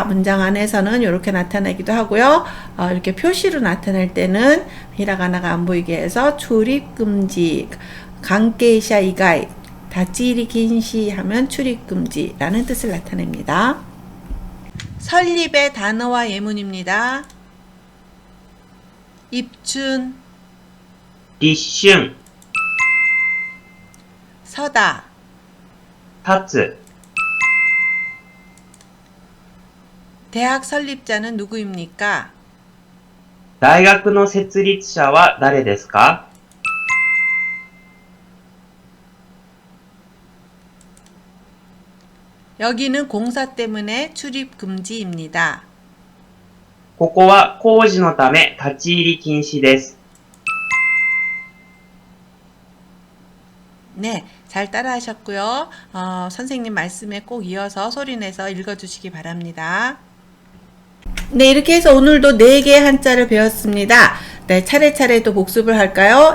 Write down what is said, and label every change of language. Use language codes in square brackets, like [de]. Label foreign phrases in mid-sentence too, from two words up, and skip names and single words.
[ko] 문장 안에서는 이렇게 나타나기도 하고요. 이렇게 표시로 나타날 때는 히라가나가 안 보이게 해서 출입금지, 관계자 이가이, [ja] 立ち入り禁止 [ko] 하면 출입금지라는 뜻을 나타냅니다. 설립의 단어와 예문입니다. 입춘, [ja] 立春、 [ko] 서다, [ja] 立つ、 [ko] 대학 설립자는 누구입니까? [ja] 大学の設立者は誰ですか? [ko] 여기는 공사 때문에 출입 금지입니다. [ja] ここは工事のため立ち入り禁止です. [ko] 네, 잘 따라 하셨고요. 선생님 말씀에 꼭 이어서 소리내서 읽어주시기 바랍니다. 네, 이렇게 해서 오늘도 4개의 한자를 배웠습니다. 네, 차례차례 또 복습을 할까요?